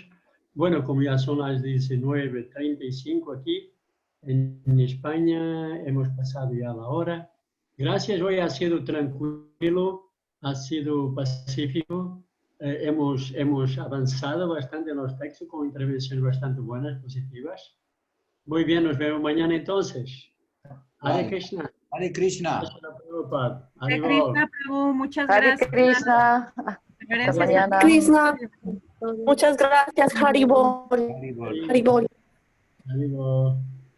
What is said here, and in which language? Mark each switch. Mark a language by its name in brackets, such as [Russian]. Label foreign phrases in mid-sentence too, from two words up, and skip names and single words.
[Spanish] Bueno, como ya son las 19:35 aquí, en España hemos pasado ya la hora. Gracias, hoy ha sido tranquilo, ha sido pacífico. Hemos avanzado bastante en los textos con intervenciones bastante buenas, positivas. Muy bien, nos vemos mañana entonces. Hare Vale. Krishna. Hare Krishna. Prabhupada. Hare Haribol. Krishna, Prabhu, muchas Hare gracias. Krishna. Hasta Reverencias mañana. a Krishna, muchas gracias, Haribol. Haribol. Haribol. Haribol.